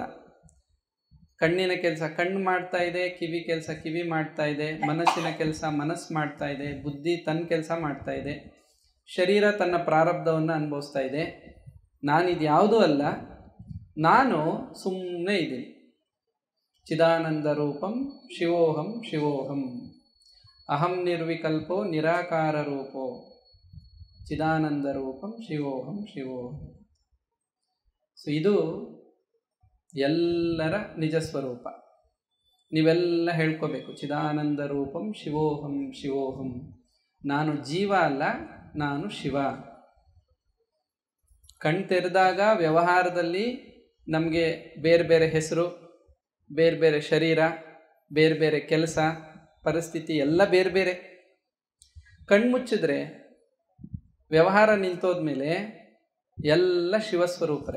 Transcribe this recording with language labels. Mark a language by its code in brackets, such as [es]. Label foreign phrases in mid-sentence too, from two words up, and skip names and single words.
[kn] ಕಣ್ಣಿನ ಕೆಲಸ ಕಣ್ಣು ಮಾಡ್ತಾ ಇದೆ, ಕಿವಿ ಕೆಲಸ ಕಿವಿ ಮಾಡ್ತಾ ಇದೆ, ಮನಸ್ಸಿನ ಕೆಲಸ ಮನಸ್ಸು ಮಾಡ್ತಾ ಇದೆ, ಬುದ್ಧಿ ತನ್ನ ಕೆಲಸ ಮಾಡ್ತಾ ಇದೆ, ಶರೀರ ತನ್ನ ಪ್ರಾರಬ್ಧವನ್ನು ಅನುಭವಿಸ್ತಾ ಇದೆ. ನಾನಿದು ಯಾವುದೂ ಅಲ್ಲ, ನಾನು ಸುಮ್ಮನೆ ಇದ್ದೀನಿ. [sa] ಚಿದಾನಂದ ರೂಪಂ ಶಿವೋಹಂ ಶಿವೋಹಂ ಅಹಂ ನಿರ್ವಿಕಲ್ಪೋ ನಿರಾಕಾರ ರೂಪೋ ಚಿದಾನಂದ ರೂಪಂ ಶಿವೋಹಂ ಶಿವೋಹಂ. [kn] ಸೊ ಇದು ಎಲ್ಲರ ನಿಜ ಸ್ವರೂಪ. ನೀವೆಲ್ಲ ಹೇಳ್ಕೋಬೇಕು, [sa] ಚಿದಾನಂದ ರೂಪಂ ಶಿವೋಹಂ ಶಿವೋಹಂ. [kn] ನಾನು ಜೀವ ಅಲ್ಲ, ನಾನು ಶಿವ. ಕಣ್ ತೆರೆದಾಗ ವ್ಯವಹಾರದಲ್ಲಿ ನಮಗೆ ಬೇರೆ ಬೇರೆ ಹೆಸರು, ಬೇರೆ ಬೇರೆ ಶರೀರ, ಬೇರೆ ಬೇರೆ ಕೆಲಸ, ಪರಿಸ್ಥಿತಿ ಎಲ್ಲ ಬೇರೆ ಬೇರೆ. ಕಣ್ಮುಚ್ಚಿದ್ರೆ ವ್ಯವಹಾರ ನಿಂತೋದ್ಮೇಲೆ ಎಲ್ಲ ಶಿವಸ್ವರೂಪರೇ.